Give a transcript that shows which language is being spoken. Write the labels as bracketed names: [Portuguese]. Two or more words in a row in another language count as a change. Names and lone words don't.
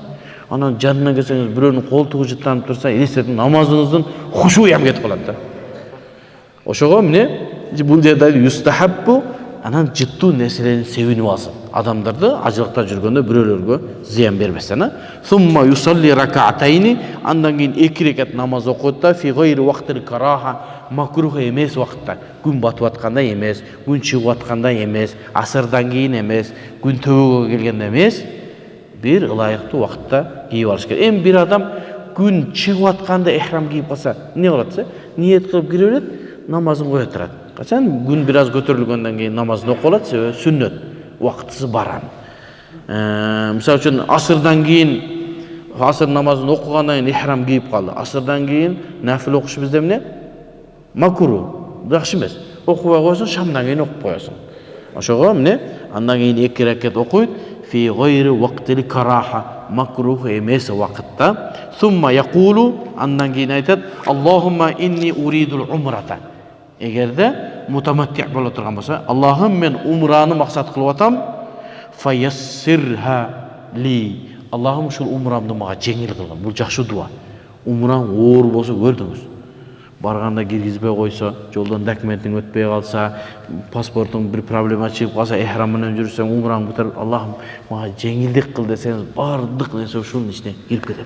[Kyrgyz] Анан жанына келсеңиз бирөөнүн колтугу жыттанып турса, элестетиң намазыңыздын хушуй кетип калат да. Ошого эмне бул жерде юстахаббу, анан жыттуу нерселердин себинип алсын. Адамдарды ажылыкта жүргөндө бирөөлөргө зыян бербестен. [Arabic] ثم يصلي ركعتين, [Kyrgyz] андан кийин 2 рекат намаз окуйт да, [Arabic] في غير وقت الكراهة, [Kyrgyz] макрух эмес вакытта, күн батып атканда эмес, күн чыгып атканда эмес, асырдан кийин эмес, күн төбөгө келгенде эмес, бир ылайыктуу вакытта кийип алыш керек. Эми бир адам күн чыгып атканда ихрам кийип калса, эмне болот десе, ниет кылып кире берет, намазын кое турат. Качан күн бир аз көтөрүлгөндөн кийин намазын окуп алат, себеби сүннөт, вакытысы бар. Мисалы үчүн асырдан кийин асыр намазын окугандан кийин ихрам кийип калды. Асырдан кийин нафил окуш бизде эмне? Макрух, жакшы эмес. Окубай койсоң, шамдан кийин окуп коесуң. Ошого эмне? Андан кийин 2 ракат окуйт, [Arabic] في غير وقت الكراهة, [Kyrgyz] макрух эмес вакытта. [Arabic] ثم يقول, [Kyrgyz] андан кийин айтат, [Arabic] اللهم إني أريد العمرة. [Kyrgyz] Эгерде мутаматти бола турган болса, Аллахым мен умраны максат кылып атам, [Arabic] فيسرها لي. [Kyrgyz] Аллахым ушул умрамды мага жеңил кылгын. Бул жакшы дуа. Умраң оор болсо көрдүңүз. Барганда киргизбей койсо, жолдон документиң өтпөй калса, паспортуң бир проблема чыгып калса, эхрам менен жүрсөң, умраң бутар, Аллахым мага жеңилдик кыл десеңиз, бардык нерсе ушунун ичине кирип кетет.